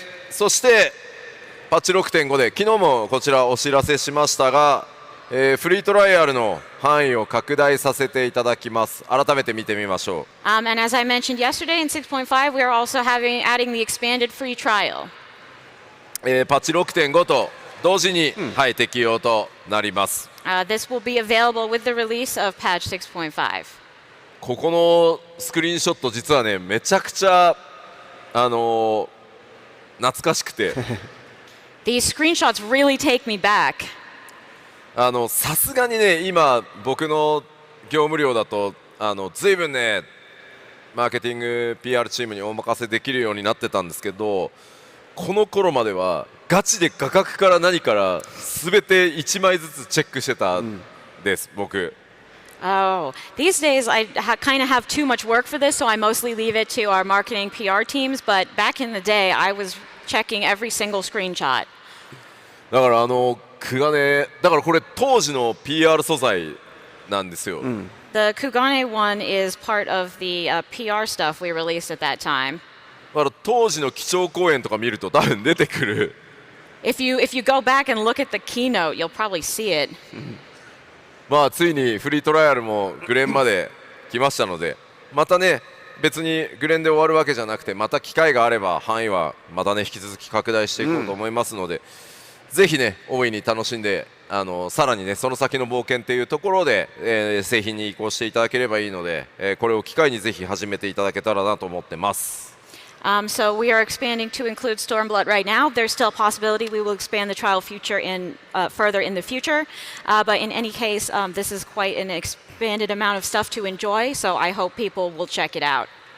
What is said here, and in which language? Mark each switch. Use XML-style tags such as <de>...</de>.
<ja>そしてパッチ 6.5 で昨日もこちらお知らせしましたが、フリートライアルの範囲を拡大させていただきます。改めて見てみましょう。</ja> <en>And as I mentioned yesterday in 6.5, we are also adding the expanded free trial.</en> <ja>パッチ 6.5 と同時に、はい、適用となります。</ja> <en>This will be available with the release of patch 6.5.</en> <ja>ここのスクリーンショット実はねめちゃくちゃ懐かしくて</ja> <en>These screenshots really take me back.</en> <ja>さすがにね今僕の業務量だとずいぶんねマーケティング PR チームにお任せできるようになってたんですけど、この頃まではガチで画角から何から全て1枚ずつチェックしてたんです、僕。</ja> <en>Oh, these days I kind of have too much work for this, so I mostly leave it to our marketing PR teams. But back in the day, I was checking every single screenshot.</en> <ja>だからだからこれ当時の PR 素材なんですよ。</ja> <en>The Kugane one is part of the PR stuff we released at that time.</en> <ja>だから当時の基調講演とか見ると多分出てくる。</ja> <en>If you go back and look at the keynote, you'll probably see it.</en> <ja>まあついにフリートライアルもグレンまで来ましたので、またね別にグレンで終わるわけじゃなくて、また機会があれば範囲はまたね引き続き拡大していこうと思いますので、ぜひね大いに楽しんでさらにねその先の冒険っていうところで、製品に移行していただければいいので、これを機会にぜひ始めていただけたらなと思ってます。</ja> <en>So we are expanding to include Stormblood right now. There's still a possibility we will expand the trial feature further in the future. But in any case, this is quite an expanded amount of stuff to enjoy. So I hope people will check it out.</en>